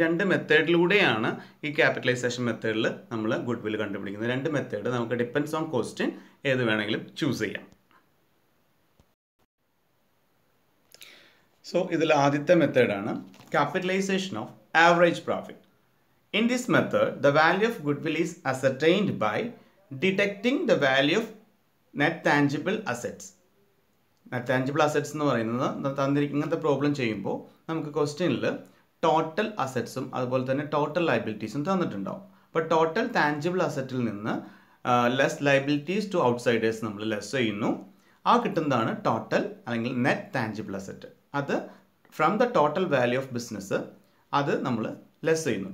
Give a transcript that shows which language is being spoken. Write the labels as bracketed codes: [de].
[ml] 2 മെത്തേഡിലൂടെയാണ് ഈ ക്യാപിറ്റലൈസേഷൻ മെത്തേഡിൽ നമ്മൾ ഗുഡ് വിൽ കണ്ടുപിടിക്കുന്നത്. 2 മെത്തേഡ് നമുക്ക് ഡിപ്പെൻഡ്സ് ഓൺ ക്വസ്റ്റ്യൻ ഏത് വേണമെങ്കിലും ചൂസ് ചെയ്യാം. സോ ഇതിൽ ആദ്യത്തെ മെത്തേഡാണ് capitalisation of average profit. [en] In this method, the value of goodwill is ascertained by deducting the value of net tangible assets. [ml] Net tangible assets എന്ന് പറയുന്നത് ഇങ്ങനത്തെ പ്രോബ്ലം ചെയ്യുമ്പോൾ നമുക്ക് ക്വസ്റ്റ്യനിൽ ടോട്ടൽ അസറ്റ്സും അതുപോലെ തന്നെ ടോട്ടൽ ലയബിലിറ്റീസും തന്നിട്ടുണ്ടാവും. അപ്പോൾ ടോട്ടൽ ടാഞ്ചിബിൾ അസറ്റിൽ നിന്ന് ലെസ് ലയബിലിറ്റീസ് ടു ഔട്ട്സൈഡേഴ്സ് നമ്മൾ ലെസ് ചെയ്യുന്നു. ആ കിട്ടുന്നതാണ് ടോട്ടൽ അല്ലെങ്കിൽ നെറ്റ് ടാഞ്ചിബിൾ അസറ്റ്. അത് [en] from the total value of business [ml] അത് നമ്മൾ ലെസ് ചെയ്യുന്നു.